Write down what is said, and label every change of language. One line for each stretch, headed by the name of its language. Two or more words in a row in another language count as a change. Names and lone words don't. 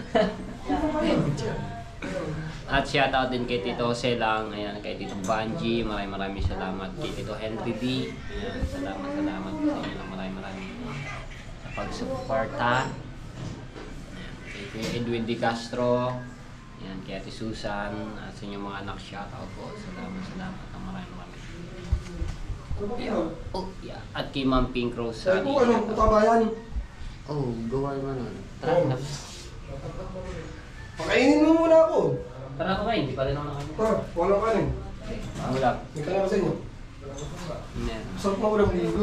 Filipino: At shoutout din kay Tito Jose lang, ayan, kay Tito Banji, maraming salamat. Kay Tito Henry D, ayan, salamat sa inyo lang, maraming sa pagsuporta. Ayan, kay Kuya Edwin D. Castro, ayan, kay Ate Susan, at sa inyong mga anak, shoutout po. Salamat ng maraming.
English: Yeah. Oh, yeah.
Filipino: At kay Ma'am Pink Rose. Sabi ko, putabayan? Oh, gawa naman. Tara, Pakainin mo muna ako. Tara ko kayo, hindi pa rin ako nakain. Walang kanin. Wala. May ka na ba sa inyo? Meron. Sarap na ulam ligo.